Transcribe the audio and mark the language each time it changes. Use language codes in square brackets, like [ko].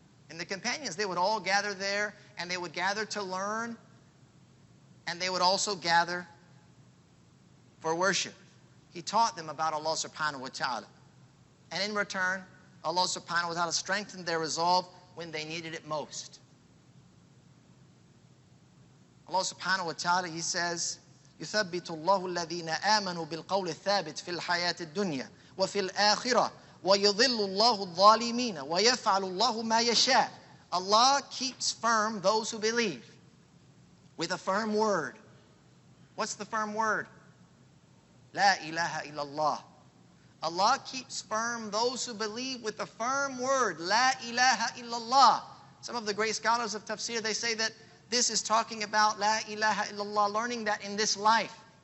[en] And the companions, they would all gather there, and they would gather to learn, and they would also gather for worship. He taught them about Allah subhanahu wa ta'ala. And in return, Allah subhanahu wa ta'ala strengthened their resolve when they needed it most. Allah subhanahu wa ta'ala, he says, [ar] يُثَبِّتُ اللَّهُ الَّذِينَ آمَنُوا بِالْقَوْلِ الثَّابِتِ فِي الْحَيَاةِ الدُّنْيَا وَفِي الْآخِرَةِ وَيُضِلُّ اللَّهُ الظَّالِمِينَ وَيَفْعَلُ اللَّهُ مَا يَشَاءُ. [en] Allah keeps firm those who believe with a firm word. What's the firm word? La ilaha illallah. Allah keeps firm those who believe with a firm word. La ilaha illallah. Some of the great scholars of tafsir, they say that this is talking about La ilaha illallah, learning that in this life.